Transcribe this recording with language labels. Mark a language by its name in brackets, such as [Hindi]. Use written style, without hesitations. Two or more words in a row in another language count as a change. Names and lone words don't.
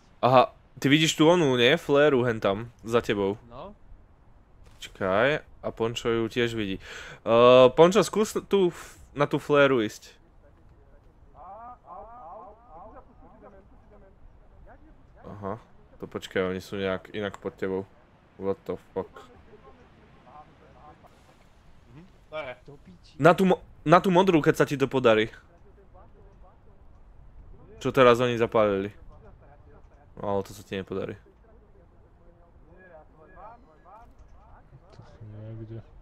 [Slovak] Aha, ty vidíš tú onu, nie? Fléru hen tam, za tebou. No? Čakaj, a Pončo ju tiež vidí. Pončo, skús tu, na tú fléru ísť. Aha, to počkaj, oni sú nejak inak pod tebou. [English] What the fuck. [Slovak] Dobre. Do piči. Na tú modrú, keď sa ti to podarí. Čo teraz oni zapálili. Ale to sa ti nepodarí. To sú niekde.